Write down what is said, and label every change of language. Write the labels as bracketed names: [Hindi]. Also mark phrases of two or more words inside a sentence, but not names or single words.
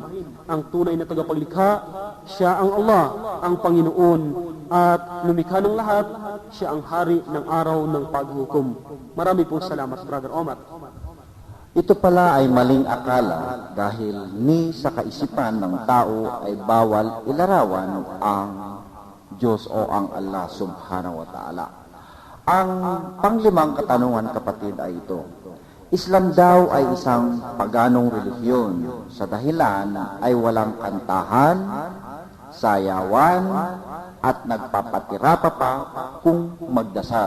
[Filipino] Ang tunay na tagapaglikha, siya ang Allah, ang Panginoon, at lumikha ng lahat, siya ang hari ng araw ng paghukom. Marami pong salamat, Brother Omar. Ito pala ay maling akala dahil ni sa kaisipan ng tao ay bawal ilarawan ang Diyos o ang Allah [Arabic] سبحانه وتعالى. [Filipino] Ang panglimang katanungan, kapatid, ay ito. Islam daw ay isang paganong relihiyon sa dahilan ay walang kantahan, sayawan, at nagpapatirapa pa kung magdasal.